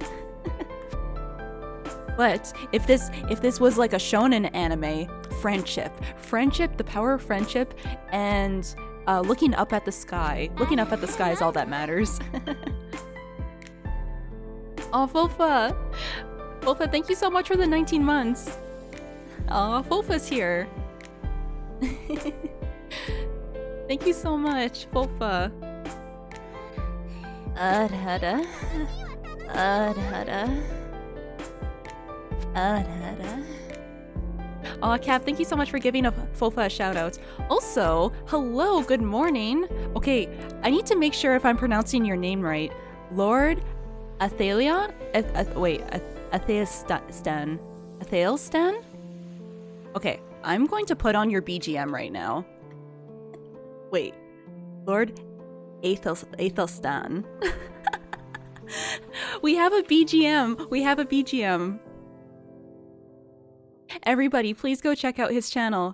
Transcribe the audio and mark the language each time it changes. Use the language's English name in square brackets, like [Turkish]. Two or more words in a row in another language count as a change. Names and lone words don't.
[English] But if this was like a shonen anime, friendship, the power of friendship, and looking up at the sky. Looking up at the sky is all that matters. Oh, Fofa! Fofa, thank you so much for the 19 months. Oh, Fofa's here. Thank you so much, Fofa. Adhada. Adhada. Adhada. Aw, Cap, thank you so much for giving Fofa a shout out. Also, hello, good morning. Okay, I need to make sure if I'm pronouncing your name right. Lord Athalion? Athelstan. Athelstan? Okay, I'm going to put on your BGM right now. Wait, Lord Athelstan. We have a BGM. We have a BGM. Everybody, please go check out his channel.